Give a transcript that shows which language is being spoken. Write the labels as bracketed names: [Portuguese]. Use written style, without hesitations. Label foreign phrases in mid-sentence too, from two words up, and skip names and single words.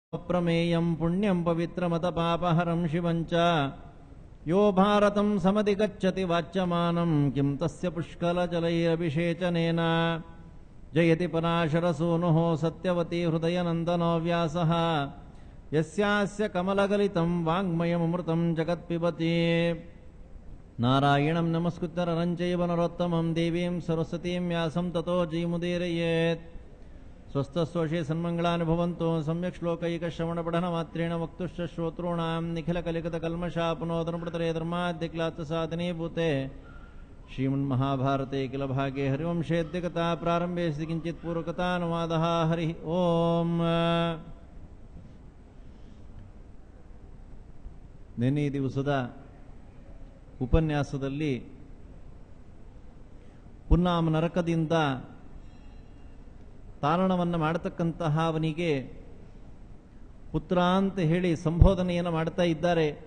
[Sanskrit] ಅಪ್ರಮೇಯಂ ಪುಣ್ಯಂ ಪವಿತ್ರಮತ ಪಾಪಹರಂ ಶಿವಂಚ ಯೋ ಭಾರತಂ ಸಮಧಿ ಗಚ್ಚತಿ ವಾಚ್ಯಮಾನಂ ಕಿಂ ತಸ್ಯ ಪುಷ್ಕಲಜಲೈರಭಿಷೇಚನೇನ ಜಯತಿ ಪರಾಶರಸೂನುಃ ಸತ್ಯವತಿ ಹೃದಯನಂದನೋ ವ್ಯಾಸಃ ಯಸ್ಯಾಸ್ಯ ಕಮಲಗಲಿತಂ ವಾಂಗ್ಮಯಮೃತಂ ಜಗತ್ಪಿಬತಿ ನಾರಾಯಣಂ ನಮಸ್ಕೃತ್ಯ ನರಂ ಚೈವ ನರೋತ್ತಮಂ ದೇವೀಂ ಸರಸ್ವತೀಂ ವ್ಯಾಸಂ ತತೋ ಜಯಮುದೀರಯೇತ್ ಸ್ವಸ್ಥಸ್ವಶೇ ಸನ್ಮಂಗಳಾನಿ ಭವಂತು ಸಮ್ಯಕ್ ಶ್ಲೋಕೈಕ ಶ್ರವಣ ಪಠನ ಮಾತ್ರೇಣ ವಕ್ತುಶ್ಚ ಶ್ರೋತॄಣಾಂ ನಿಖಿಲ ಕಲಿಕತ ಕಲ್ಮಷಾಪನೋದನಪೃತರೇ ಧರ್ಮಾದ್ಯಕ್ಲಾತ ಸಾಧನೀಭೂತೆ ಶ್ರೀಮನ್ಮಹಾಭಾರತೆ ಕಿಲ ಭಾಗೆ ಹರಿವಂಶೇದ್ಯ ಕಥಾ ಪ್ರಾರಂಭೆ ಸ್ತಿ ಕಿಂಚಿತ್ ಪೂರ್ವಕಥಾನುವಾದಃ ಹರಿ ಓಂ. [Kannada] ನಿನ್ನೆ ದಿವಸದ ಉಪನ್ಯಾಸದಲ್ಲಿ ಪುನ್ನಾಮ ನರಕದಿಂದ ತಾರಣವನ್ನು ಮಾಡತಕ್ಕಂತಹ ಅವನಿಗೆ ಪುತ್ರ ಅಂತ ಹೇಳಿ ಸಂಬೋಧನೆಯನ್ನು ಮಾಡ್ತಾ ಇದ್ದಾರೆ.